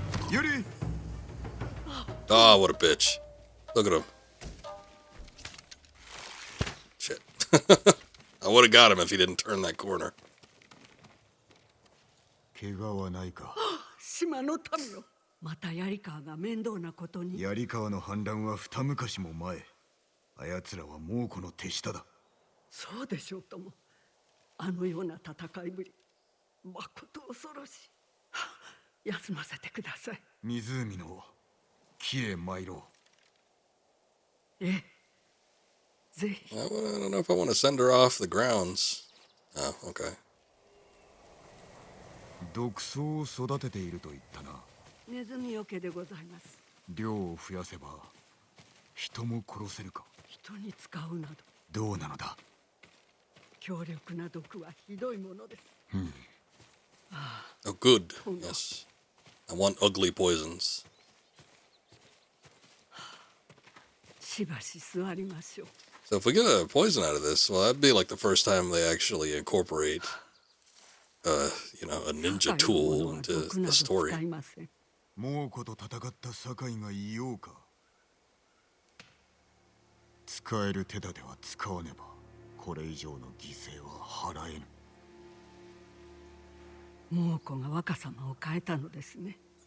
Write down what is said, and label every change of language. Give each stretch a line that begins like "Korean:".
English: Yuri! Ah, what a bitch. Look at him. Shit. I would have got him if he didn't turn that corner.
Japanese: 怪我はないか。島の民よ。また槍川が面倒なことに。槍川の反乱は二昔も前。あやつらは猛虎の手下だ。そうでしょうとも。あのような戦いぶり、まこと恐ろしい。休ませてください。湖の木へ参ろう。ええ、ぜひ。
English: I don't know if I want to send her off the grounds. Oh, okay.
Japanese: 毒草を育てていると言ったな。ネズミよけでございます。量を増やせば人も殺せるか。人に使うなど。どうなのだ。強力な毒はひどいものです。
English: Oh, good. Yes. I want ugly poisons.
Japanese: しばし座りましょう。
English: So if we get a poison out of this, well, that'd be like the first time they actually incorporate, a ninja tool into the story.
Japanese: 猛虎と戦った堺がいようか。使える手立ては使わねば。これ以上の犠牲は払えぬ。猛虎が若様を変えたのですね。